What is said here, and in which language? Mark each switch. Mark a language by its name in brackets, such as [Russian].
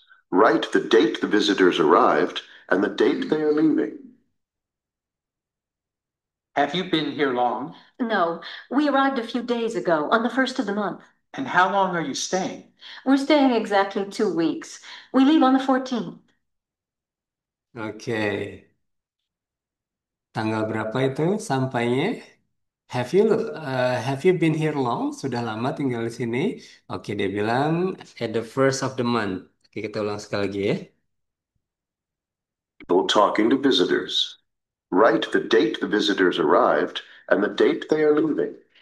[English] Write the date the visitors arrived and the date they are leaving. Have you been here long? No, we arrived a few days ago, on the first of the month. And how long are you staying? We're staying exactly 2 weeks. We leave on the 14th. [Indonesian] Oke, tanggal berapa itu sampainya? [English] Have you been here long? [Indonesian] Sudah lama tinggal di sini? Oke, dia bilang [English] at the first of the month. [Indonesian] Oke, kita ulang sekali lagi ya. [English] People talking to visitors. Write the date the visitors arrived and the date they are leaving.